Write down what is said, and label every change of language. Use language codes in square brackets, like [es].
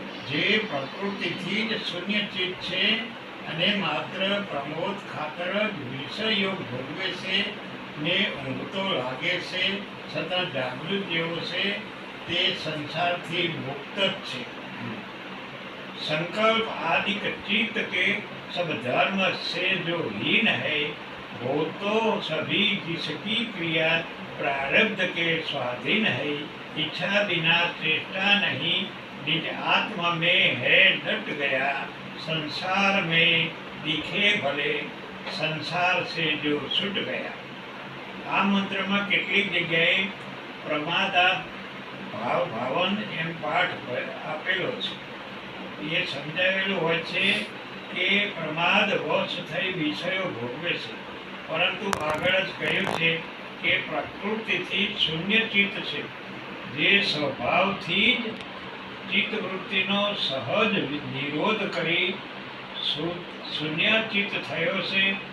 [gu] જે પ્રકૃતિથી જ શૂન્ય ચિત્ત છે અને માત્ર પ્રમોદ ખાતર જ વિષયો ભોગવે છે ને ઊંઘતો લાગે છે, છતાં જાગૃત જેવો છે, તે સંસારથી મુક્ત જ છે. [hi] संकल्प आदि चित्त के सब धर्म से जो हीन है, वो तो सभी जिसकी क्रिया प्रारब्ध के स्वाधीन है. इच्छा बिना चेष्टा नहीं, निज आत्मा में है डट गया. संसार में दिखे भले, संसार से जो छूट गया. [gu] આ મંત્રમાં કેટલીક જગ્યાએ પ્રમાદા ભાવન એમ પાઠ આપેલો છે. એ સમજાવેલું હોય છે કે પ્રમાદ વશ થઈ વિષયો ભોગવે છે, પરંતુ આગળ જ કહ્યું છે કે પ્રકૃતિથી શૂન્ય ચિત્ત છે, જે સ્વભાવથી જ ચિત્તવૃત્તિનો સહજ નિરોધ કરી શૂન્ય ચિત્ત થયો છે.